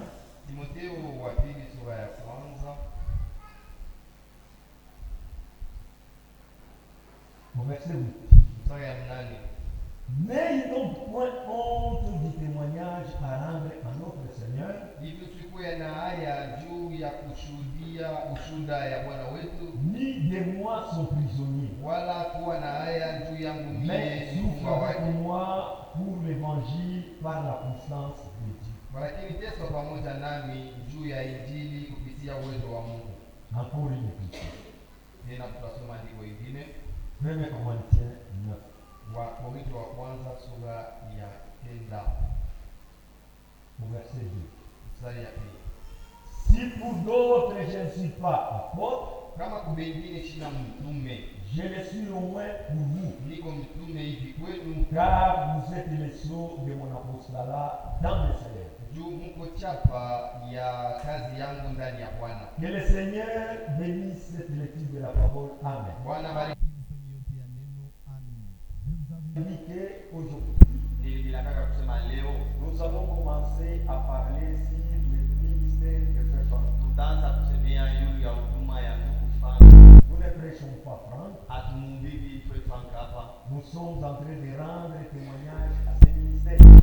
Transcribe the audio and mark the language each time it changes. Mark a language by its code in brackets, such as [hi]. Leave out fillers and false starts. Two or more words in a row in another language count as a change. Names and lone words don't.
[fr] Au verset 8. N'ayez donc point honte du témoignage à [sw] kushuhudia ushuhuda ya Bwana wetu, [fr] ni de moi son prisonnier, [sw] wala kuwa na haya juu yangu [fr] mais souffre avec moi pour l'évangile par la puissance de Dieu. [sw] Lakini teso pamoja nami juu ya injili kupitia uwezo wa Mungu. [fr] Encore une écriture. [sw] Tena tutasoma andiko ingine. [fr] 1 Corinthiens 9. [sw] Wakorintho wa kwanza sura ya 9 [fr] verset 2. [sw] Mstari ya 2. [fr] Si pour d'autres je ne suis pas apôtre, [sw] kama kubengine sina mtume, [fr] je le suis au moins pour vous. [sw] Niko mtume hivi kwenu, [fr] car vous êtes les sceaux de mon apostolat dans le Seigneur. [sw] Juu mko chapa ya kazi yangu ndani ya Bwana. [fr] Que le Seigneur bénisse cette lecture de la parole. Amen. [sw] Bwana bariki yote ya neno. Amen. [fr] Je vous avais dit qu'aujourd'hui, nous allons commencer à parler sur le ministère de Frère Franck. Nous ne prêchons pas Franck. Nous sommes en train de rendre témoignage à ce ministère.